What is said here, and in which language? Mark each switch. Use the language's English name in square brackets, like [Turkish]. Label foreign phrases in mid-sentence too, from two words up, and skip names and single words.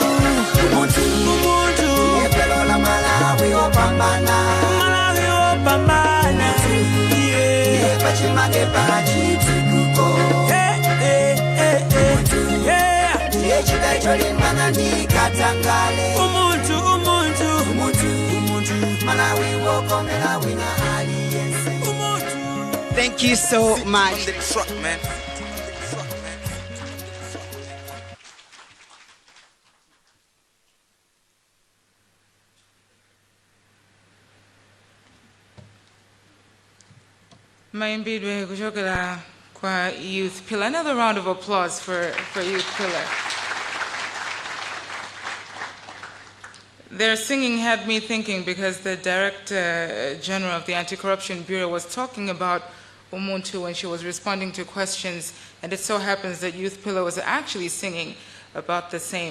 [Nyanja] Ndiye pelo la Malawi wopambana Ndiye pachimake pachitukuko Ndiye chidacho limbana ndikatangale Umuntu Malawi wokomela wina aliyese [English] Thank you so much. [Nyanja] Maimbidwe kuchokera kwa Youth Pillar. [English] Another round of applause for Youth Pillar. Their singing had me thinking because the Director General of the Anti-Corruption Bureau was talking about Umuntu when she was responding to questions, and it so happens that Youth Pillar was actually singing about the same.